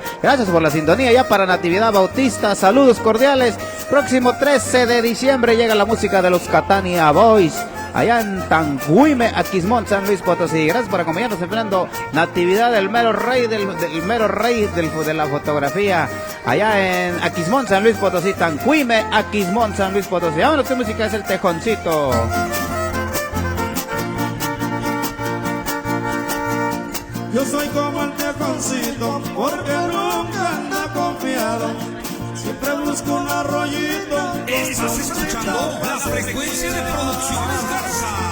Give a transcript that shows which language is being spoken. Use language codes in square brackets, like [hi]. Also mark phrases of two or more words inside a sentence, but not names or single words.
[es] Gracias por la sintonía, ya para Natividad Bautista, saludos cordiales. Próximo 13 de diciembre llega la música de los Catania Boys, allá en Tancuime, Aquismón, San Luis Potosí. Gracias por acompañarnos enfrentando Natividad, el mero rey de la fotografía, allá en Aquismón, San Luis Potosí, Tancuime, Aquismón, San Luis Potosí. Vámonos, qué música es el Tejoncito. Yo soy como el tejoncito, porque nunca anda confiado. Siempre busco un arroyito. Estás escuchando la frecuencia de Producciones Garza.